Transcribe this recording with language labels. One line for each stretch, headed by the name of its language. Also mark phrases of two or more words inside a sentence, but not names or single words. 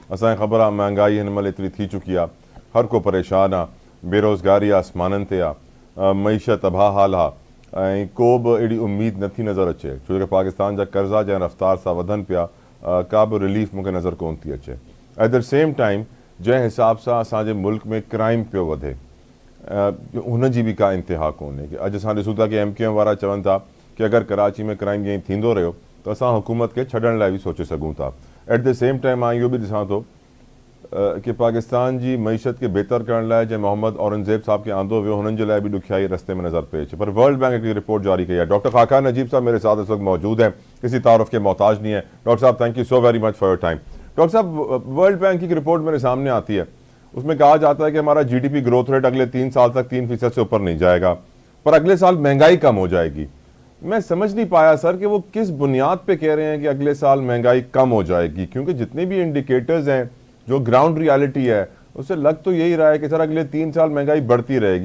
Sindhi: असांखे ख़बर आहे महांगाई हिन महिल एतिरी थी चुकी आहे, हर को परेशान आहे, बेरोज़गारी आसमाननि ते आहे, मईशत तबाह हाल आहे ऐं को बि अहिड़ी उम्मीद नथी नज़र अचे छो जो पाकिस्तान जा कर्ज़ा जंहिं रफ़्तार सां वधनि पिया का बि रिलीफ मूंखे नज़र कोन थी अचे।
English: at the same time
Sindhi: जंहिं हिसाब सां असांजे मुल्क में क्राइम पियो वधे हुन जी बि का इंतिहा कोन्हे कि अॼु असां ॾिसूं था कि MQM वारा चवनि था कि अगरि कराची में क्राइम ईअं थींदो रहियो त असां हुकूमत खे छॾण लाइ बि सोचे सघूं था।
English: at the same time
Sindhi: मां इहो बि ॾिसां थो कि पाकिस्तान जी मईशत खे बहितर करण लाइ जंहिं मोहम्मद औरंगज़ेब साहब खे आंदो वियो हुननि जे लाइ बि ॾुखियाई रस्ते में नज़र पए अचे, पर वर्ल्ड बैंक हिकिड़ी रिपोर्ट जारी कई है।
Urdu: ڈاکٹر خاقان نجیب صاحب میرے ساتھ اس وقت موجود ہیں، کسی تعارف کے محتاج نہیں ہے.
English: डॉक्टर साहब thank you so very much for your time.
Urdu: ڈاکٹر صاحب، ورلڈ بینک کی رپورٹ میرے سامنے آتی ہے، اس میں کہا جاتا ہے کہ ہمارا
English: GDP growth rate
Urdu: اگلے 3 سال تک 3% سے اوپر نہیں جائے گا، پر اگلے سال مہنگائی کم ہو جائے گی. میں سمجھ نہیں پایا سر کہ وہ کس بنیاد پہ کہہ رہے ہیں کہ اگلے سال مہنگائی کم ہو جائے گی، کیونکہ جتنے بھی انڈیکیٹرز ہیں جو
English: ground reality
Urdu: ہے اس سے لگ تو یہی رہا ہے کہ سر اگلے 3 سال مہنگائی بڑھتی رہے گی.